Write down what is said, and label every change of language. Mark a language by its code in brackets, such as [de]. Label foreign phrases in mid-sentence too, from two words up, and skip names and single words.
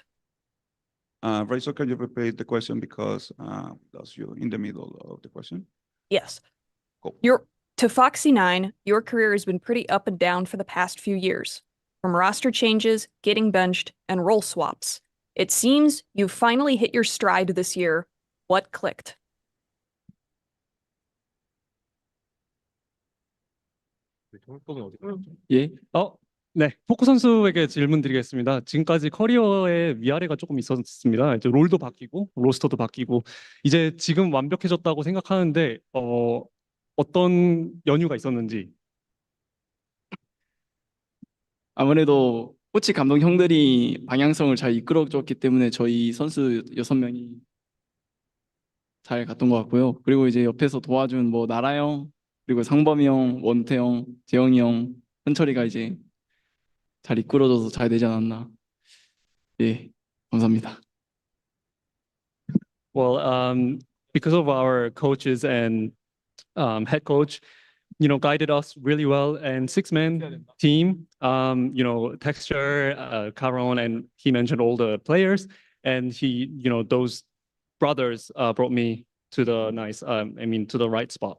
[en] Razor, can you repeat the question because that's you in the middle of the question? Yes. Cool. To Foxy9, your career has been pretty up and down for the past few years. From roster changes, getting benched, and role swaps. It seems you've finally hit your stride this year. What clicked? [pt] E aí? Ó, [ko] 네, 포크 선수에게 질문 드리겠습니다. 지금까지 커리어에 위아래가 조금 있었습니다. 이제 롤도 바뀌고, 로스터도 바뀌고, 이제 지금 완벽해졌다고 생각하는데, 어떤 연유가 있었는지. 아무래도 코치 감독 형들이 방향성을 잘 이끌어줬기 때문에 저희 선수 6명이 잘 갔던 것 같고요. 그리고 이제 옆에서 도와준 뭐 나라 형, 그리고 상범이 형, 원태 형, 재영이 형, 현철이가 이제 잘 이끌어줘서 잘 되지 않았나. 예, 감사합니다. [en] Well, because of our coaches and head coach, guided us really well, and six-man team, Texture, Caron, and he mentioned all the players, and those brothers brought me to the to the right spot.